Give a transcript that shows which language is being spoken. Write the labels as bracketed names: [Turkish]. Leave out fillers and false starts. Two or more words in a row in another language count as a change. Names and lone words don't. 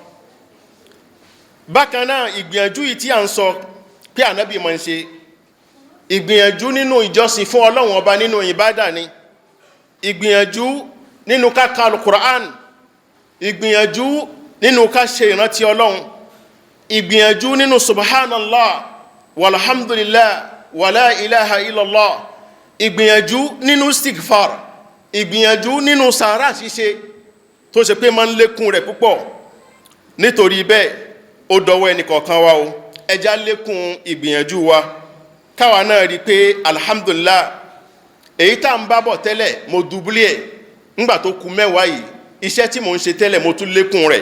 [Yoruba] bákan náà ìgbìyànjú yìí tí a ń sọ pé Ànábì máa ń ṣe, ìgbìyànjú nínú ìjọsìn fún Ọlọ́run ọba nínú ìbádà ni, ìgbìyànjú nínú ká ka Al-Qur'an, ìgbìyànjú nínú ká ṣe ìrántí Ọlọ́run, ìgbìyànjú nínú [Arabic] سبحان الله والحمد لله ولا إله إلا الله, [Yoruba] ìgbìyànjú nínú istighfar, ìgbìyànjú nínú sàárà ṣíṣe tó ṣe pé máa ń lékún rẹ̀ púpọ̀. nítorí bẹ́ẹ̀ ó dọwọ́ ẹnìkọ̀ọ̀kan wa o, ẹ jẹ́ á lékún ìgbìyànjú wa káwa náà rí pé alhamdulillah èyí tá ń bá bọ̀ tẹ́lẹ̀ mo dùbúlẹ̀ ẹ̀ ńgbà tó kù mẹ́wàá yìí, iṣẹ́ tí mò ń ṣe tẹ́lẹ̀ mo tún lékún rẹ̀.